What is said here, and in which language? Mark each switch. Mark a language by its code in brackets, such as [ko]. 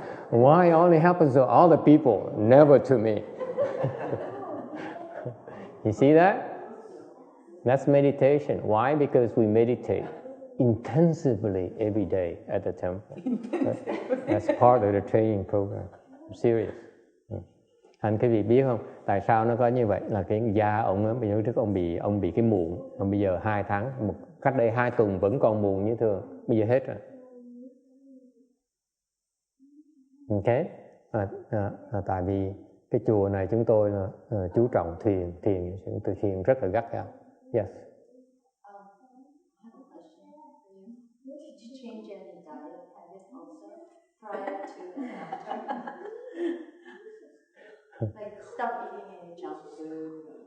[en] Why only happens to other people, never to me? You see that? That's meditation. Why? Because we meditate intensively every day at the temple. That's part of the training program. I'm serious. [vi] Anh cái vị biết không, tại sao nó có như vậy? Là cái da ông á, bây trước ông bị cái mụn, mà bây giờ 2 tháng, cách đây 2 tuần vẫn còn mụn như thường, bây giờ hết rồi. Ok, tại vì cái chùa này chúng tôi là chú trọng thiền từ thiền rất là gắt gao. [en] Yes. I have a question for you. Did you change any diet habit also prior to and after? Like stop eating any junk food.